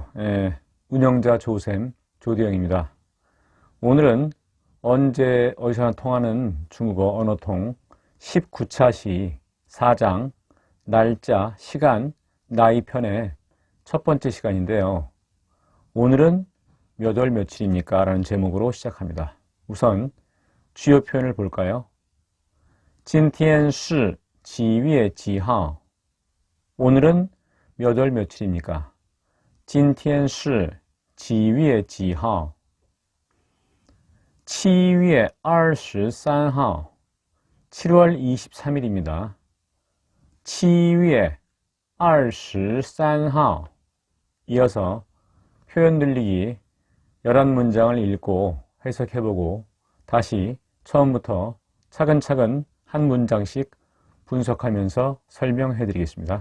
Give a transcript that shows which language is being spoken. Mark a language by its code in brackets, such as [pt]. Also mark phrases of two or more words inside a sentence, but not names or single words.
[ko] 운영자 조쌤 조대영입니다. 오늘은 언제 어디서나 통하는 중국어 언어통 19차 시 4장 날짜, 시간, 나이 편의 첫 번째 시간인데요. 오늘은 몇 월 며칠입니까? 라는 제목으로 시작합니다. 우선 주요 표현을 볼까요? [zh] 今天是几月几号? [ko] 오늘은 몇 월 며칠입니까? [zh] 今天是几月几号? 7月23号 [ko] 7월 23일입니다. [zh] 7 月23号 [ko] 이어서 표현 늘리기 11문장을 읽고 해석해보고 다시 처음부터 차근차근 한 문장씩 분석하면서 설명해드리겠습니다.